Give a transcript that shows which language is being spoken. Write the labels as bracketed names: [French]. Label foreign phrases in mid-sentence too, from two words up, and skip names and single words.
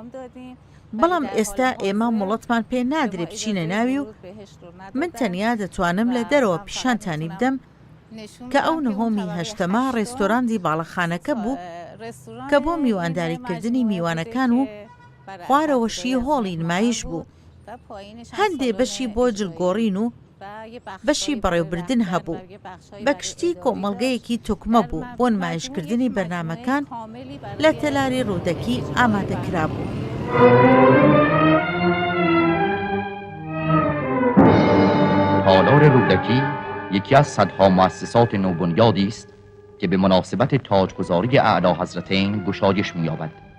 [Central Kurdish] بەڵام ئێستا ئێمە مڵەتمان پێ نادرێ بچینە ناوی و من تەنیا دەتوانم لە دەرەوە پیشانتانی بدەم کە ئەو نهۆمی هەشتەما ڕێستۆراندی باڵەخانەکە بوو کە بۆ میوانداریکردنی میوانەکان و خوارەوەشی هۆڵی نمایش بوو. هەندێ بەشی بۆ جلگۆڕین و بەشی بەڕێوەبردن هەبوو. بە کشتی کۆمەڵگەیەکی توکمە بوو بۆ نمایشکردنی بەرنامەکان لە تەلاری ڕوودەکی ئامادەکرا بوو. [Persian] تالار رودکی یکی از صدها مؤسسات نوبنیادی است که به مناسبت تاجگذاری اعلی حضرتین گشایش می‌یابد.